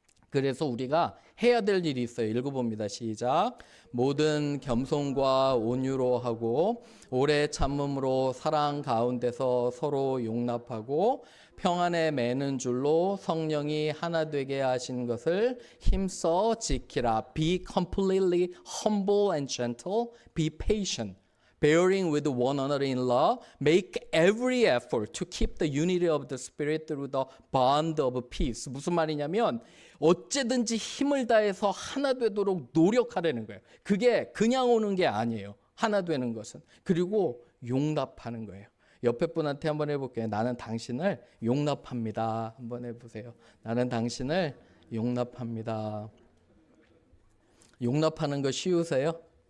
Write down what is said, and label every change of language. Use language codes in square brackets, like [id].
[ko] 그래서 우리가 해야 될 일이 있어요. 읽어봅니다. 시작. 모든 겸손과 온유로 하고 오래 참음으로 사랑 가운데서 서로 용납하고 평안에 매는 줄로 성령이 하나 되게 하신 것을 힘써 지키라. [en] Be completely humble and gentle. Be patient. Bearing with one another in love, make every effort to keep the unity of the Spirit through the bond of peace. [ko] 무슨 말이냐면 어쨌든지 힘을 다해서 하나 되도록 노력하라는 거예요. 그게 그냥 오는 게 아니에요. 하나 되는 것은. 그리고 용납하는 거예요. 옆에 분한테 한번 해볼게요. 나는 당신을 용납합니다. 한번 해보세요. 나는 당신을 용납합니다. 용납하는 거 쉬우세요?